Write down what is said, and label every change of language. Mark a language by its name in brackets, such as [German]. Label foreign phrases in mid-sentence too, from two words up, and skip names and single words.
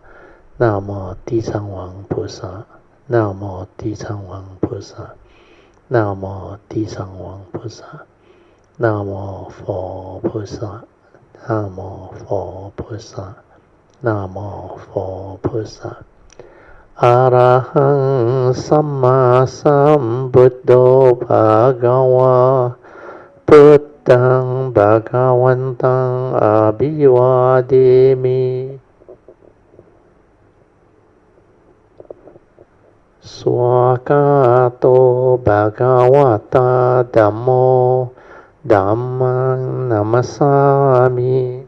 [Chinese] 南无地藏王菩萨，南无地藏王菩萨，南无地藏王菩萨，南无佛菩萨，南无佛菩萨，南无佛菩萨。 [Pali] 阿拉汉萨玛萨布多巴嘎瓦， พุทธังภะคะวันตังอะภิวาเทมิ สวากาโตภะคะวะตาธัมโมธัมมังนัมมัสสามิ